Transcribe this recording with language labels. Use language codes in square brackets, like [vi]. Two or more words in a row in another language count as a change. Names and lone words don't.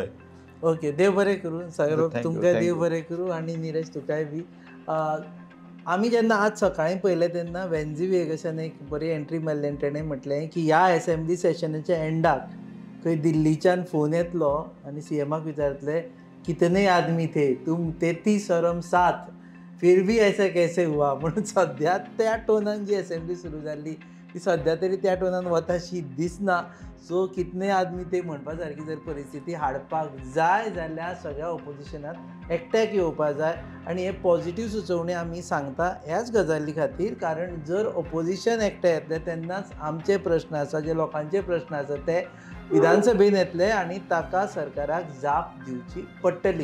[kok] ओके, देव बरें करूं. सागर तुमकां देव बरें करूं आनी निलेश तुकाय बी. आमी जेन्ना आज सकाळीं पळयलें तेन्ना वेन्झी वेगसान एक बरी एंट्री मारली. ताणें म्हटलें की ह्या असेंब्ली सेशनाच्या एंडाक खंय दिल्लीच्यान फोन येतलो आनी सीएमाक विचारतले [hi] कितने आदमी थे, तुम 33 और 7, फिर भी ऐसा कैसे हुआ. [kok] म्हणून सद्या त्या टोनान जी असेंब्ली सुरू जाल्ली ती सद्या तरी त्या टोनान वताशी दिसना. सो [hi] कितने आदमी [kok] ते म्हणपा सारकी जर परिस्थिती हाडपाक जाय जाल्यार सगळ्या ऑपोजिशनाक एकट्याक येवपा जाय. आनी हे पॉझिटीव सुचोवणी आमी सांगता ह्याच गजाली खातीर, कारण जर ऑपोजिशन एकठांय येतले तेन्नाच आमचे प्रश्न आसा, जे लोकांचे प्रश्न आसा ते विधानसभेन येतले आनी ताका सरकाराक जाप दिवची पडटली.